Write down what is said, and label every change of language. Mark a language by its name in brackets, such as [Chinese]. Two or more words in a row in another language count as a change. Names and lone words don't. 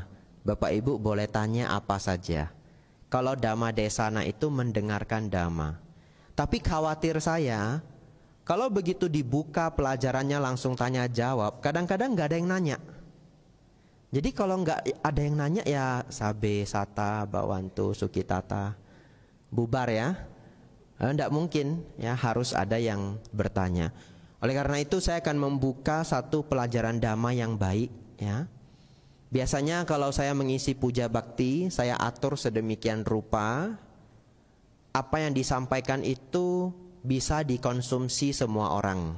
[Indonesian] Bapak Ibu boleh tanya apa saja. Kalau [Pali] Dhamma Desana [Indonesian] itu mendengarkan Dhamma. Tapi khawatir saya, kalau begitu dibuka pelajarannya langsung tanya jawab, kadang-kadang nggak ada yang nanya. Jadi kalau nggak ada yang nanya ya [Pali] sabe, sata, bawantu, sukitata, [Indonesian] bubar ya. Nggak mungkin ya, harus ada yang bertanya. Oleh karena itu saya akan membuka satu pelajaran Dhamma yang baik ya. Biasanya kalau saya mengisi puja bakti, saya atur sedemikian rupa, apa yang disampaikan itu bisa dikonsumsi semua orang.